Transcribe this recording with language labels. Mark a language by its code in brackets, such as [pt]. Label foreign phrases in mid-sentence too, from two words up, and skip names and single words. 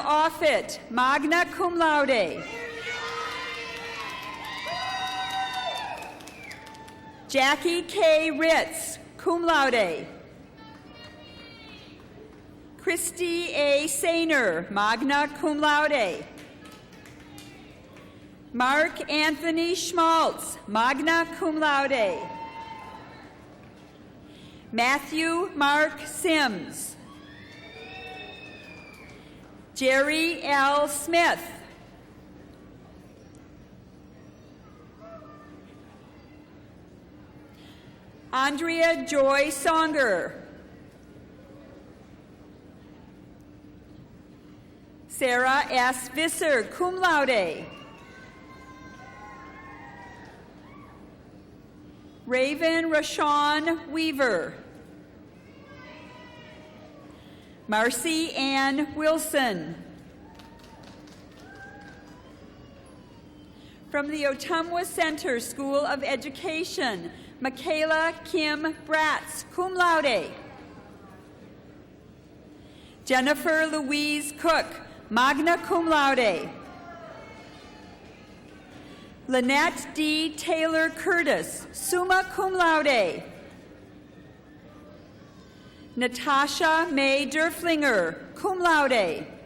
[en] Offit, [la] magna cum laude. [en] Jackie K. Ritz, [la] cum laude. [en] Christy A. Sainer, [la] magna cum laude. [en] Mark Anthony Schmaltz, [la] magna cum laude. [en] Matthew Mark Sims. Jerry L. Smith. Andrea Joy Songer. Sarah S. Visser, [la] cum laude. [en] Raven Rashawn Weaver. Marcy Ann Wilson. From the Ottumwa Center School of Education, Michaela Kim Bratz, [la] cum laude. [en] Jennifer Louise Cook, [la] magna cum laude. [en] Lynette D. Taylor Curtis, [la] summa cum laude. [en] Natasha May Derflinger, [la] cum laude.